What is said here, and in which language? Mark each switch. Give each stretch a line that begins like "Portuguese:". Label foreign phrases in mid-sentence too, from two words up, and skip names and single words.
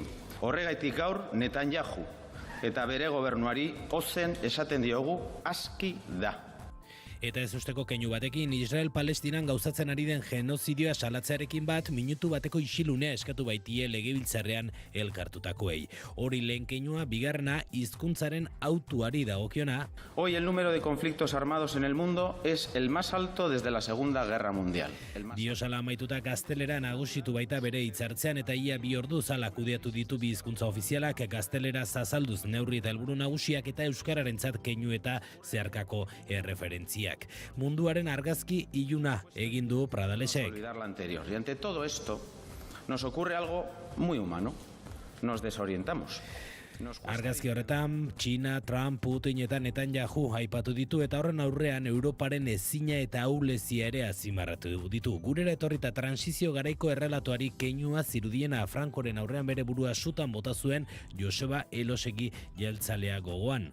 Basque: Horregaitik gaur Netanyahu eta bere gobernuari ozen esaten diogu aski da. Eta ez usteko keinu batekin, Israel-Palestinan gauzatzen ari den genozidioa salatzearekin bat, minutu bateko isilunea eskatu baitie legebiltzarrean elkartutakoei. Hori lehen keinua, bigarrena, hizkuntzaren autuari dagokiona.
Spanish: Hoy el número de conflictos armados en el mundo es el más alto desde la Segunda Guerra Mundial. Diosala amaituta gaztelera nagusitu baita bere hitzartzean eta ia 2 ordu zala kudeatu ditu bi hizkuntza ofizialak gaztelera zazalduz neurri eta helburu nagusiak eta euskararentzat keinu eta zeharkako erreferentzia.
Basque: Munduaren argazki iluna egin du Pradalesek.
Spanish: Olvidar la anterior. Y ante todo esto nos ocurre algo muy humano. Nos desorientamos.
Basque: Argazki horretan, China, Trump, Putin eta Netanyahu aipatu ditu eta horren aurrean Europaren ezina eta ahulezia ere azimarratu ditu. Gurera etorrita transizio garaiko errelatuari keinua zirudiena Frankoren aurrean bere burua sutan bota zuen Joseba Elosegi jeltzalea gogoan.